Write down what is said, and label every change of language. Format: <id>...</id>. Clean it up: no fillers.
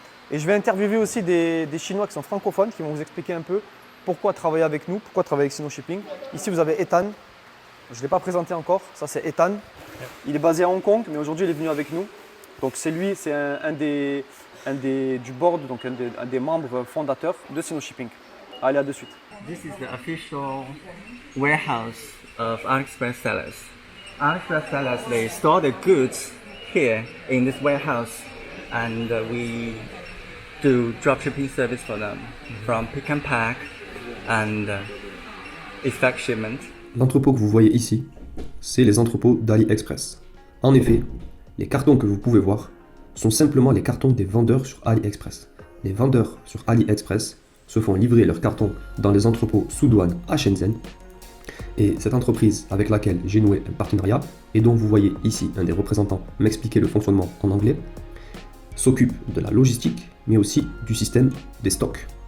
<fr>Et je vais interviewer aussi des Chinois qui sont francophones, qui vont vous expliquer un peu pourquoi travailler avec nous, pourquoi travailler avec Sino-Shipping. Ici, vous avez Ethan. Je ne l'ai pas présenté encore. Ça, c'est Ethan. Il est basé à Hong Kong, mais aujourd'hui, il est venu avec nous. Donc, c'est lui, c'est un du board, donc un des membres fondateurs de Sino-Shipping. Allez, à de suite.</fr> <en>This is the official warehouse of AliExpress sellers. AliExpress sellers, they store the goods here in this warehouse, and we do dropshipping service for them, from pick and pack and effect shipment.</en> <fr>L'entrepôt que vous voyez ici, c'est les entrepôts d'AliExpress. En effet, les cartons que vous pouvez voir sont simplement les cartons des vendeurs sur AliExpress. Les vendeurs sur AliExpress se font livrer leurs cartons dans les entrepôts sous douane à Shenzhen. Et cette entreprise avec laquelle j'ai noué un partenariat, et dont vous voyez ici un des représentants m'expliquer le fonctionnement en anglais, s'occupe de la logistique, mais aussi du système des stocks.</fr>